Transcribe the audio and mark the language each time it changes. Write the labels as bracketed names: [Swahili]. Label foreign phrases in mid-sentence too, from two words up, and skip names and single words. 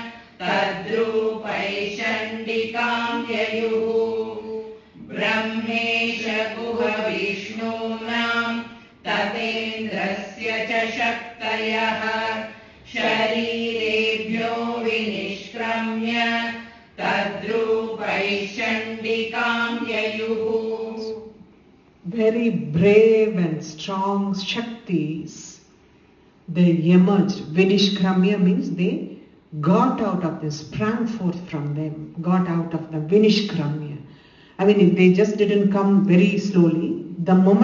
[Sanskrit] Tadrupaishchandikam Yayuhu, Brahmesha Guha Vishnunam, Tatendrasya cha Shaktayah, Sharirebhyo Vinishkramya, Tadrupaishchandikam Yayuhu. [English] Very brave and strong Shaktis, they emerged. Vinishkramya means they got out of them, sprang forth from them, got out of the Vinishkramya. I mean, they just didn't come very slowly.